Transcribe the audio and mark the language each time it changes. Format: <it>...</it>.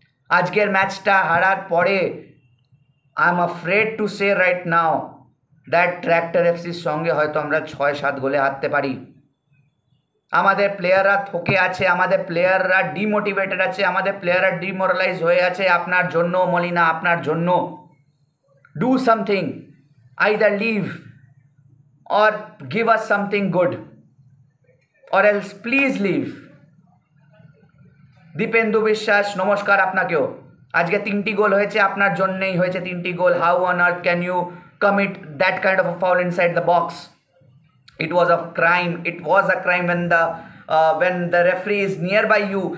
<bn>আজকের ম্যাচটা হারার পরে</bn> <en>I am afraid to say right now that</en> <bn>tractor এফসির সঙ্গে হয়তো আমরা 6-7 গোলে হারতে পারি। আমাদের প্লেয়াররা থকে আছে, আমাদের প্লেয়াররা ডিমোটিভেটেড আছে, আমাদের প্লেয়াররা ডিমোরালাইজ হয়ে আছে আপনার জন্য মলিনা, আপনার জন্য।</bn> <en>Do something, either leave or give us something good, or else please leave.</en> <bn>Dipendu বিশ্বাস, নমস্কার আপনাকেও। আজকে 3টি গোল হয়েছে, আপনার জন্যই হয়েছে 3টি গোল।</bn> <en>How on earth can you commit that kind of a foul inside the box? It was a crime. It was a crime when the referee is nearby you.</en>